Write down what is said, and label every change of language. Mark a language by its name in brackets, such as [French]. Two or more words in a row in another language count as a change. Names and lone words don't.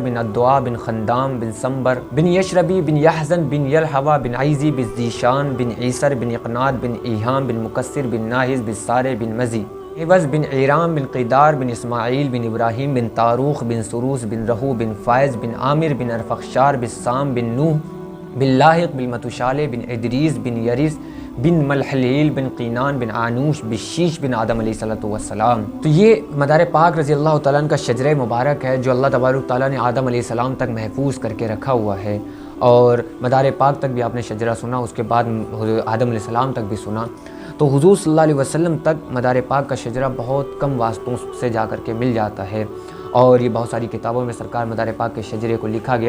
[Urdu] بن ادوا بن خندام بن سمبر بن یشربی بن یہزن بن یلہوا بن ایزی بن ذیشان بن ایسر بن اقناد بن ایہام بن مکسر بن ناہز بن سارے بن مزی عوض بن ایرام بن قیدار بن اسماعیل بن ابراہیم بن تاروخ بن سروس بن رہو بن فائز بن عامر بن ارفخشار بن سام بن نوح بن لاحق بن متوشالے بن ادریس بن یرس بن مہلیل بن قینان بن انوش بن شیش بن آدم [Arabic] علیه الصلاة والسلام. [Urdu] تو یہ مدار پاک [Arabic] رضي الله تعالى عنه [Urdu] کا شجرۂ مبارک ہے جو [Arabic] الله تبارك تعالى [Urdu] نے آدم علیہ السلام تک محفوظ کر کے رکھا ہوا ہے. اور مدار پاک تک بھی آپ نے شجرہ سنا، اس کے بعد آدم علیہ السلام تک بھی سنا. تو حضور [Arabic] صلى الله عليه وسلم [Urdu] تک مدار پاک کا شجرہ بہت کم واسطوں سے جا کر کے مل جاتا ہے اور یہ بہت ساری کتابوں میں سرکار مدار پاک کے شجرے کو لکھا گیا.